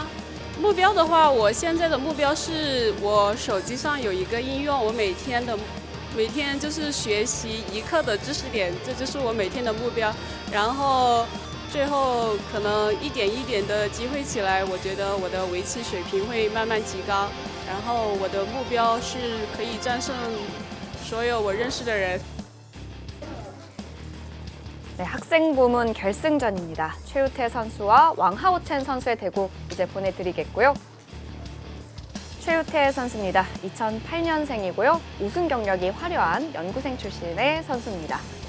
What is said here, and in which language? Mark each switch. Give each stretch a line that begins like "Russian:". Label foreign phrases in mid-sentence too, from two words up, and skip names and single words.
Chinese: 目标的话，我现在的目标是我手机上有一个应用，我每天就是学习1课的知识点，这就是我每天的目标。然后最后可能一点一点的积累起来，我觉得我的围棋水平会慢慢提高。然后我的目标是可以战胜所有我认识的人。
Korean: 네, 학생 부문 결승전입니다. 최유태 선수와 왕하오첸 선수의 대국 이제 보내드리겠고요. 최유태 선수입니다. 2008년생이고요. 우승 경력이 화려한 연구생 출신의 선수입니다.